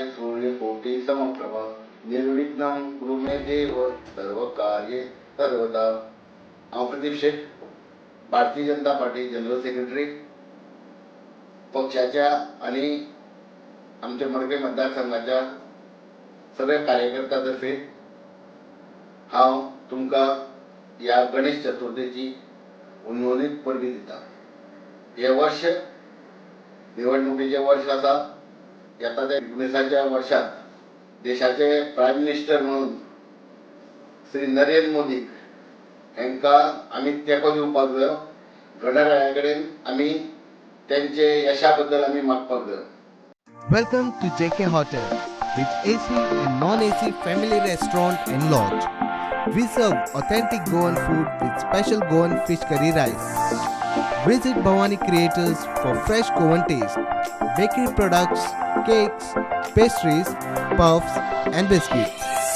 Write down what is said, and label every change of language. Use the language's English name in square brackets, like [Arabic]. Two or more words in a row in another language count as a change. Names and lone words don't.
[Sanskrit] सूर्यकोटि समप्रभ निर्विघ्नं कुरु मे देव सर्व कार्ये सर्वदा. [Konkani] प्रदीप शेठ, भारतीय जनता पार्टी [English] General Secretary, [Konkani] पक्षाच्या आणि आमच्या मडकई मतदारसंघाच्या सगळ्या कार्यकर्त्यांतर्फे हांव तुमका या गणेश चतुर्थीची उन्होंने परबी दिता. हे वर्ष निवडणुकीचे वर्ष आसा. येता त्या 19व्या वर्षात देशाचे [English] Prime Minister [Konkani] म्हणून श्री नरेंद्र मोदी हांकां आमी तेंको दिवपाक जाय. गणराया कडेन आमी त्यांचे यशा बद्दल आमी मागपाक जाय. [English] Welcome to JK Hotel with AC and non-AC family restaurant and lodge. We serve authentic Goan food with special Goan fish curry rice. Visit Bhavani Creators for fresh Goan taste, bakery products, cakes, pastries, puffs and biscuits.